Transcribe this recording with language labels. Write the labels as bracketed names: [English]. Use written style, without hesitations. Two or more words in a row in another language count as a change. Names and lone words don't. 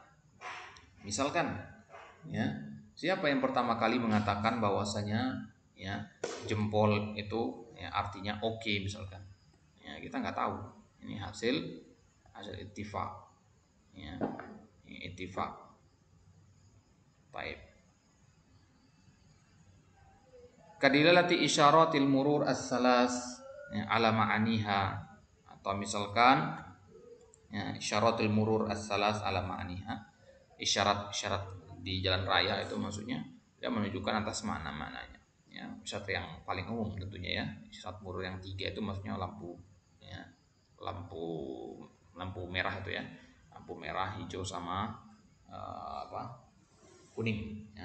[Indonesian] Misalkan, ya, siapa yang pertama kali mengatakan bahwasanya ya jempol itu ya, artinya oke misalkan. Ya, kita nggak tahu. Ini hasil ittifaq. Ya, ittifaq. Baik. [Arabic] كدلالة إشارات المرور الثلاث ya, على معانيها, [Indonesian] atau misalkan ya, [Arabic] إشارات المرور الثلاث على معانيها, [Indonesian] isyarat di jalan raya itu maksudnya dia menunjukkan atas makna-maknanya ya. Isyarat yang paling umum tentunya ya, [Arabic] إشارات مرور [Indonesian] yang 3 itu maksudnya lampu ya, lampu merah itu ya, lampu merah, hijau sama kuning ya.